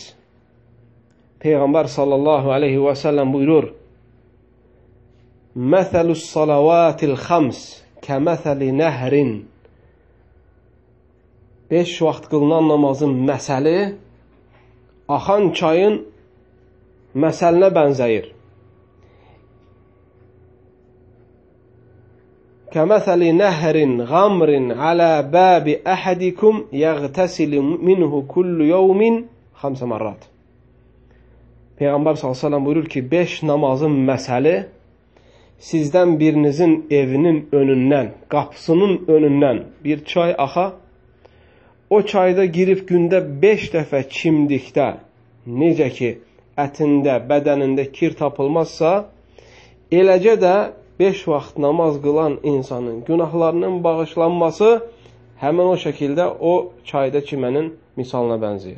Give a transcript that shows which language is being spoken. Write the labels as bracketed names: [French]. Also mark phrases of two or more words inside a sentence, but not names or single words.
[Azerbaijani] Peyğəmbər [Arabic] صلى الله عليه وسلم [Azerbaijani] buyurur, [Arabic] مثل الصلوات الخمس كمثل نهر. [Azerbaijani] 5 vaxt qılınan namazın məsəli axan çayın məsəlinə bənzəyir. [Arabic] كَمَثَلِ نَهْرٍ غَمْرٍ عَلَى بَابِ أَحَدِكُمْ يَغْتَسِلُ مِنْهُ كُلُّ يَوْمٍ 5 مرات. [Azerbaijani] Peyğəmbər s.ə.v buyurur ki, 5 namazın məsəli sizdən birinizin evinin önündən, qapısının önündən bir çay axa, o çayda girib gündə 5 dəfə çimdikdə, necə ki, ətində, bədənində kir tapılmazsa, eləcə də 5 vaxt namaz qılan insanın günahlarının bağışlanması həmin o şəkildə o çayda çimənin misalına bənzəyir.